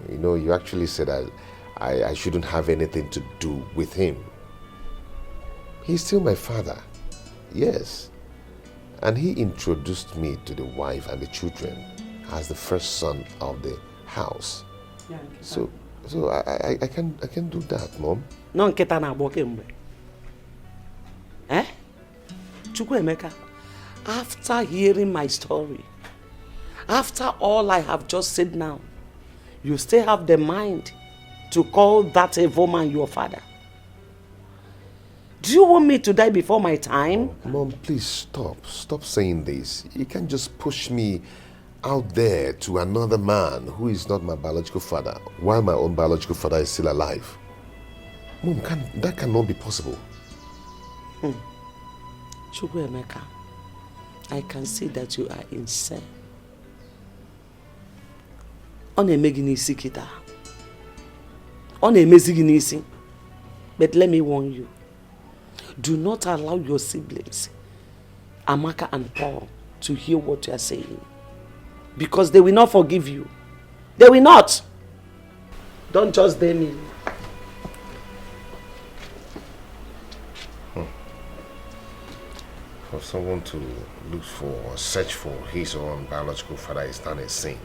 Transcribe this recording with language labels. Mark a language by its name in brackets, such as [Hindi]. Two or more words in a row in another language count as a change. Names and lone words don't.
[English] You know, you actually said I shouldn't have anything to do with him. He's still my father. Yes. And he introduced me to the wife and the children as the first son of the house. Yeah, So I can do that, Mom. No, [Igbo] nketa na agbo kemgbe. [English] Chukwuemeka, after hearing my story, after all I have just said now, you still have the mind to call that evil man your father. Do you want me to die before my time? Mom, please stop. Stop saying this. You can't just push me out there to another man who is not my biological father while my own biological father is still alive. Mom, that cannot be possible. Chukwuemeka, I can see that you are insane. [Igbo] Ọ na-eme gị n'isi kịta. Ọ na-emezi gị n'isi. [English] But let me warn you. Do not allow your siblings, Amaka and Paul, to hear what you are saying. Because they will not forgive you. They will not. Don't just blame me. For someone to look for or search for his or own biological father is not a sin.